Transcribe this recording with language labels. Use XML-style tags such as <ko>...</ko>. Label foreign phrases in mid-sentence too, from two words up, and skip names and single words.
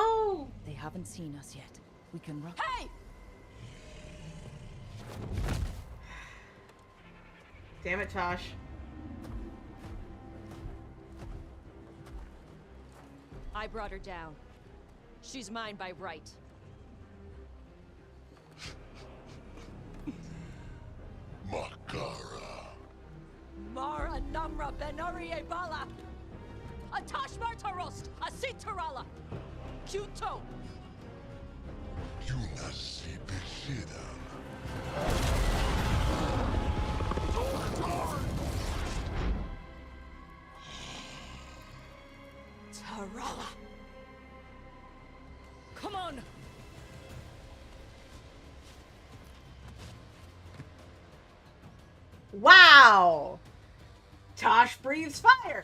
<en>They haven't seen us yet. We can run. Hey! Damn it, Tosh. I brought her down. She's mine by right. Makara. Mara Namra Benori Bala. Atash Martarost, Asitarala. Kuto. Yunasi Bishidam. Tarala. Come on. Wow! Tosh breathes fire.</en>